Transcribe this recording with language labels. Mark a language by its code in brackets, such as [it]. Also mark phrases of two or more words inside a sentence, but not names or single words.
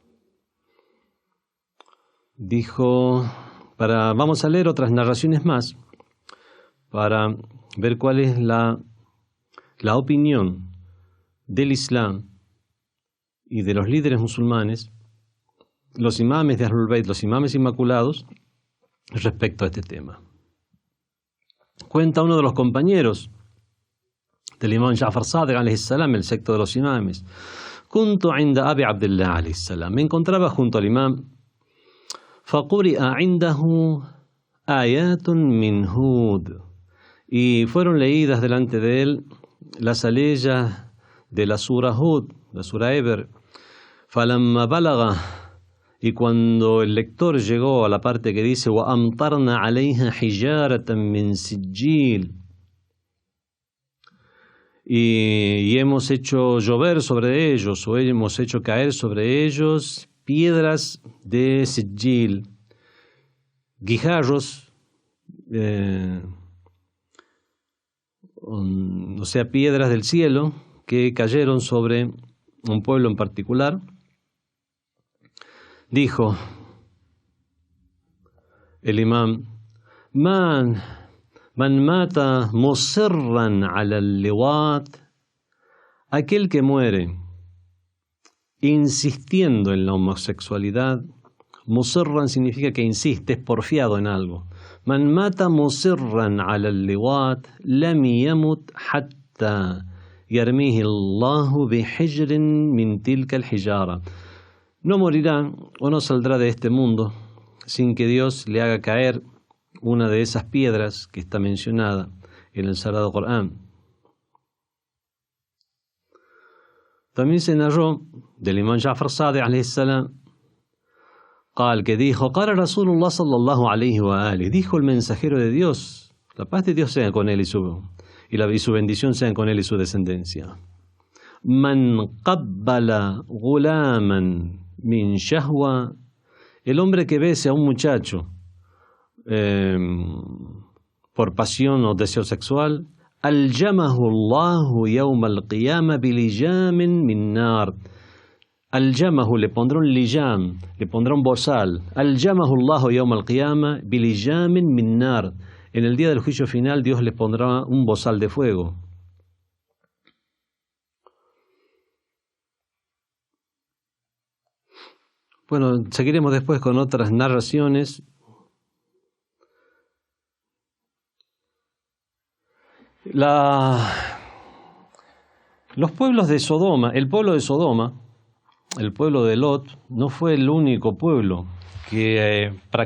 [es] Dijo, vamos a leer otras narraciones más para ver cuál es la opinión del Islam y de los líderes musulmanes, los imames de Ahlul Bayt, los imames inmaculados, respecto a este tema. Cuenta uno de los compañeros del imam Ja'far Sadiq [ar] عليه السلام, [es] el sexto de los imames: [ar] كنت عند أبي عبد الله عليه السلام. [es] Me encontraba junto al imam. [ar] فقرئت عنده آيات من هود. [es] Y fueron leídas delante de él las aleyas de la sura Hud, la sura Eber. [ar] فلما بلغ. [es] Y cuando el lector llegó a la parte que dice [ar] وأمطرنا عليها حجارة من سجيل, [es] y hemos hecho llover sobre ellos, o hemos hecho caer sobre ellos piedras de sijil, guijarros, o sea, piedras del cielo que cayeron sobre un pueblo en particular. Dijo el imam: [ar] من مات مصرا على اللواط, [es] aquel que muere insistiendo en la homosexualidad. Musirran significa que insiste, es porfiado en algo. [ar] من مات مصرا على اللواط لم يمت حتى يرميه الله بحجر من تلك الحجارة. [es] No morirá o no saldrá de este mundo sin que Dios le haga caer una de esas piedras que está mencionada en el Sagrado Corán. También se narró del imam Ja'far Sadiq [ar] عليه السلام [es] que dijo: [ar] قال رسول الله صلى الله عليه وآله, [es] dijo el mensajero de Dios, la paz de Dios sea con él y su bendición sean con él y su descendencia: [ar] من قبل غلاما من شهوة, [es] el hombre que bese a un muchacho por pasión o deseo sexual, [ar] ألجمه الله يوم القيامة بلجام من نار. Aljamahu, [es] le pondrá un lijam, le pondrá un bozal. [ar] ألجمه الله يوم القيامة بلجام من نار. [es] En el día del juicio final Dios le pondrá un bozal de fuego. Bueno, seguiremos después con otras narraciones. Los pueblos de Sodoma, el pueblo de Sodoma, el pueblo de Lot, no fue el único pueblo que